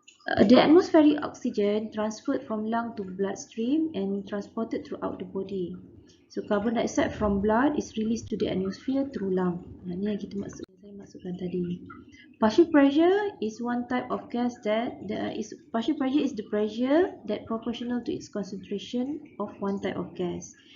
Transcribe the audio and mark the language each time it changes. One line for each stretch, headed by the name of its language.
English: The atmospheric oxygen transferred from lung to bloodstream and transported throughout the body. So carbon dioxide from blood is released to the atmosphere through lung.
Malay: Ini yang saya masukkan tadi.
English: Partial pressure is one type of gas that partial pressure is the pressure that proportional to its concentration of one type of gas.